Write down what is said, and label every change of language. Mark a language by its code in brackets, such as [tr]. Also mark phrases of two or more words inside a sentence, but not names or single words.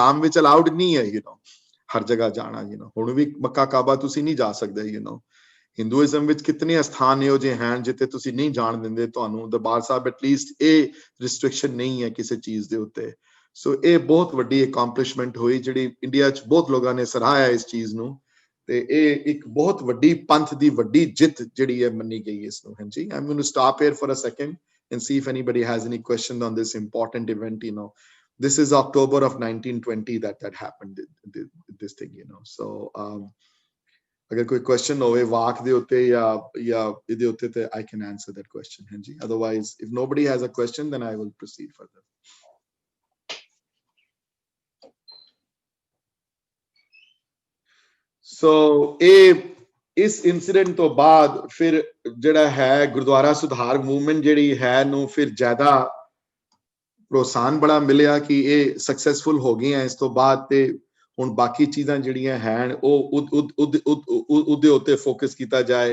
[pa] ਇਸਲਾਮ ਵਿੱਚ ਅਲਾਉਡ ਨਹੀਂ ਹੈ, ਹਰ ਜਗ੍ਹਾ ਜਾਣਾ, ਹੁਣ ਵੀ ਮੱਕਾ ਕਾਬਾ ਤੁਸੀਂ ਨਹੀਂ ਜਾ ਸਕਦੇ, ਹਿੰਦੂਇਜ਼ਮ ਵਿੱਚ ਕਿਤਨੇ ਸਥਾਨ ਇਹੋ ਜਿਹੇ ਹਨ ਜਿੱਥੇ ਤੁਸੀਂ ਨਹੀਂ ਜਾਣ ਦਿੰਦੇ ਤੁਹਾਨੂੰ ਦਰਬਾਰ ਸਾਹਿਬ, ਐਟਲੀਸਟ ਇਹ ਰਿਸਟ੍ਰਿਕਸ਼ਨ ਨਹੀਂ ਹੈ ਕਿਸੇ ਚੀਜ਼ ਦੇ ਉੱਤੇ। ਸੋ ਇਹ ਬਹੁਤ ਵੱਡੀ ਅਕੰਪਲਿਸ਼ਮੈਂਟ ਹੋਈ ਜਿਹੜੀ ਇੰਡੀਆ 'ਚ ਬਹੁਤ ਲੋਕਾਂ ਨੇ ਸਰਾਹਿਆ ਇਸ ਚੀਜ਼ ਨੂੰ, ਤੇ ਇਹ ਇੱਕ ਬਹੁਤ ਵੱਡੀ ਪੰਥ ਦੀ ਵੱਡੀ ਜਿੱਤ ਜਿਹੜੀ ਹੈ ਮੰਨੀ ਗਈ ਇਸ ਨੂੰ। [en] ਹਾਂਜੀ, I'm going to stop here for a second and see if anybody has any question on this important event. This is October of 1920 that happened, this thing, so [pa] ਅਗਰ ਕੋਈ question ਹੋਵੇ ਵਾਕ ਦੇ ਉੱਤੇ ਯਾ ਇਦੇ ਉੱਤੇ ਤੇ [en] I can answer that question. Hanji, otherwise if nobody has a question then I will proceed further. [pa] So ਇਸ ਇਨਸੀਡੈਂਟ ਤੋਂ ਬਾਅਦ ਫਿਰ ਜਿਹੜਾ ਹੈ ਗੁਰਦੁਆਰਾ ਸੁਧਾਰ ਮੂਵਮੈਂਟ ਜਿਹੜੀ ਹੈ ਨੂੰ ਫਿਰ ਜ਼ਿਆਦਾ ਪ੍ਰੋਤਸਾਹਨ ਬੜਾ ਮਿਲਿਆ ਕਿ ਇਹ ਸਕਸੈਸਫੁਲ ਹੋ ਗਈਆਂ ਇਸ ਤੋਂ ਬਾਅਦ, ਤੇ ਹੁਣ ਬਾਕੀ ਚੀਜ਼ਾਂ ਜਿਹੜੀਆਂ ਹਨ ਉਹ ਉਹਦੇ ਉੱਤੇ ਫੋਕਸ ਕੀਤਾ ਜਾਏ।